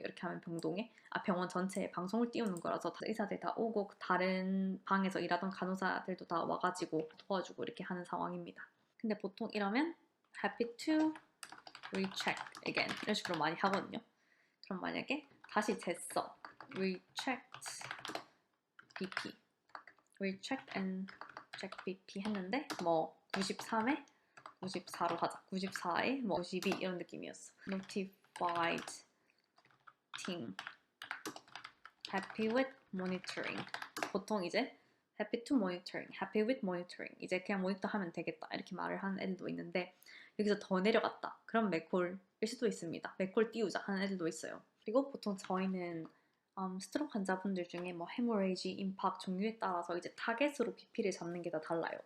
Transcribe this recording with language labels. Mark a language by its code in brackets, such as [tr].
[ko] 이렇게 하면 병동에 병원 전체에 방송을 띄우는 거라서 의사들 다 오고 다른 방에서 일하던 간호사들도 다 와가지고 도와주고 이렇게 하는 상황입니다. 근데 보통 이러면 [en] happy to recheck again [ko] 이런 식으로 많이 하거든요. 그럼 만약에 다시 쟀어. [en] rechecked BP rechecked and check BP [ko] 했는데 뭐 93에 94로 하자. 94에 뭐 52 이런 느낌이었어. [en] notified team happy with monitoring. [ko] 보통 이제 [en] happy to monitoring, happy with monitoring. [ko] 이제 그냥 모니터 하면 되겠다. 이렇게 말을 하는 애들도 있는데 여기서 더 내려갔다. 그럼 맥콜일 수도 있습니다. 맥콜 띄우자 하는 애들도 있어요. 그리고 보통 저희는 스트로크 환자분들 중에 뭐 헤모레이지, 임팍 종류에 따라서 이제 타겟으로 BP를 잡는 게 다 달라요.